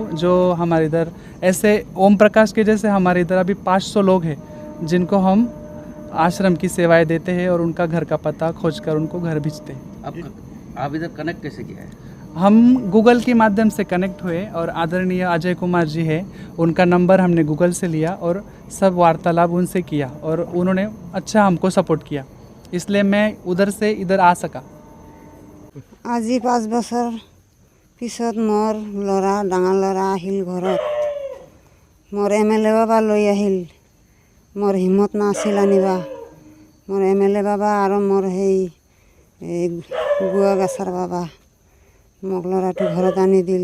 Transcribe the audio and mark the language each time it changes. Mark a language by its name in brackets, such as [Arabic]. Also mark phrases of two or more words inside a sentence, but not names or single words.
[Hindi] जो हमारे इधर ऐसे ओम प्रकाश के जैसे हमारे इधर अभी 500 लोग हैं जिनको हम आश्रम की सेवाएं देते हैं और उनका घर का पता खोज कर उनको घर भेजते हैं। आप इधर कनेक्ट कैसे किया है? हम गूगल के माध्यम से कनेक्ट हुए और आदरणीय अजय कुमार जी है, उनका नंबर हमने गूगल से लिया और सब वार्तालाप उनसे किया और उन्होंने अच्छा हमको सपोर्ट किया, इसलिए मैं उधर से इधर आ सका। [Assamese] আজি 5 বছৰ পিছত মোৰ ল'ৰা, ডাঙৰ ল'ৰা আহিল ঘৰত। মোৰ MLA বাবা লৈ আহিল। মোৰ হিম্মত নাছিল আনিবা। মোৰ MLA বাবা আৰু মোৰ সেই গুৱাগাছাৰ বাবা মোক ল'ৰাটো ঘৰত আনি দিল।